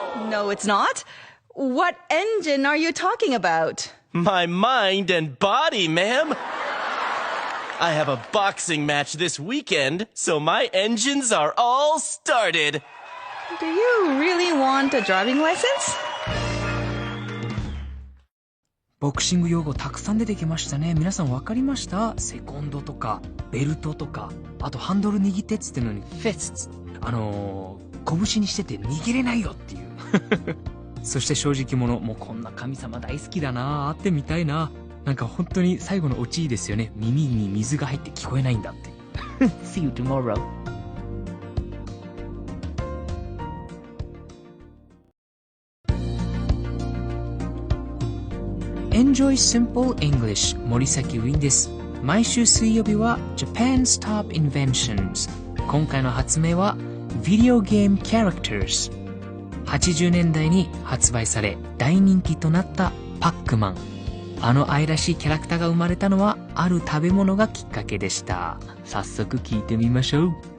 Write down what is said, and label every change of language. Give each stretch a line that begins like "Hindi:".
English: No, it's not.What engine are you talking about? My mind and body, ma'am. I have a boxing match this weekend, so my engines are all started. Do you really want a driving license?
Japanese: ボクシング用語たくさん出てきましたね。皆さん分かりました？セコンドとかベルトとか、あとハンドル握ってっつってのにフィスト、拳にしてて握れないよっていうそして正直者、もうこんな神様大好きだな、会ってみたいな。なんか本当に最後のオチいいですよね。耳に水が入って聞こえないんだって
English: See you tomorrow.
Japanese: Enjoy Simple English 森崎ウィンです。毎週水曜日は Japan's Top Inventions。今回の発明は Video Game Characters。 80年代に発売され大人気となったパックマン。あの愛らしいキャラクターが生まれたのはある食べ物がきっかけでした。早速聞いてみましょう。